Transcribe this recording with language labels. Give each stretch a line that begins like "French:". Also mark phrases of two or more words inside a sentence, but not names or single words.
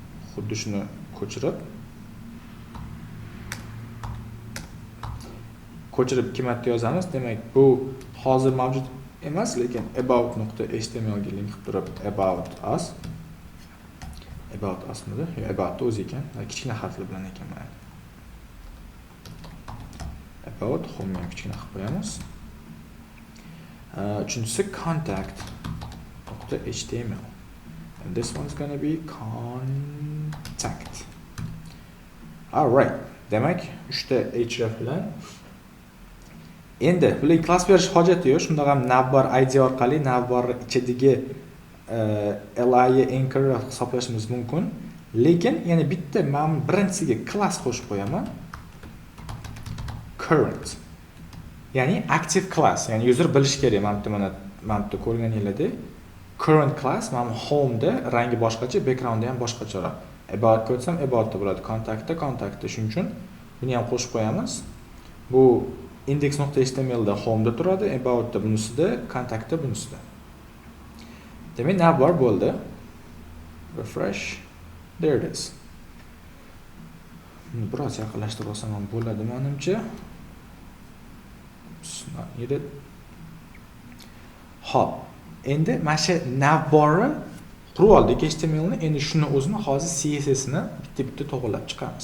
Uzbek: xuddi shuni ko'chirib ikki marta yozamiz. Demak, bu hozir mavjud emas, lekin about.html ga link qilib turib about usmidi? Yo'q, about o'zi ekan. Kichkina harflar bilan ekan mana. About home ham kichkina qilib qo'yamiz. Uchinchisi contact.html.
English: And this one's going to be contact. All right.
Uzbek: Demak, 3 ta href bilan endi bularga klass berish hojati yo'q. Shunda ham navbar id orqali navbar ichidagi li anchor hisoblashimiz mumkin. Lekin yana bitta men birinchisiga klass qo'shib qo'yaman. Current. Ya'ni
English: active class,
Uzbek: ya'ni user bilish kerak. Mana bu ko'rganinglardek
English: current class
Uzbek: mana home da rangi boshqacha, background ham boshqacharoq. About ko'rsam about da bo'ladi, contactda. Shuning uchun buni ham qo'shib qo'yamiz. Bu index.html da home da turadi, about da bunisida, contact da bunisida. Demak, navbar bo'ldi. Refresh.
English: There it is.
Uzbek: Buni biroz yaqinlashtirib olsam ham bo'ladi menimcha. Hop. Endi mana shu navbarni qurib oldik HTML ni. Endi shuni o'zini hozir CSS ni bitta to'g'irlab chiqamiz.